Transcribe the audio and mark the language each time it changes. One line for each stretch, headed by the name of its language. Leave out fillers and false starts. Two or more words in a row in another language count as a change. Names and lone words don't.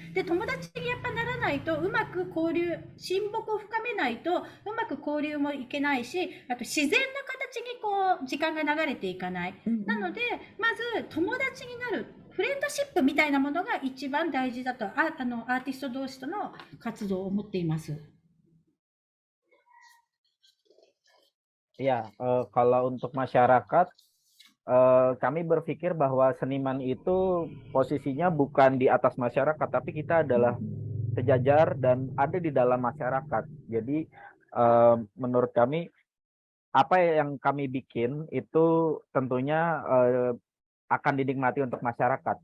Japanese: で、友達にやっぱならないとうまく交流、親睦を深めないとうまく交流もいけないし、あと自然な形にこう時間が流れていかない。なので、まず友達になる。フレンドシップみたいなものが一番大事だと、アーティスト同士との活動を思っています。
Indonesian: Ya, kalau untuk masyarakat, kami berpikir bahwa seniman itu posisinya bukan di atas masyarakat, tapi kita adalah sejajar dan ada di dalam masyarakat. Jadi, menurut kami, apa yang kami bikin itu tentunya akan dinikmati untuk masyarakat.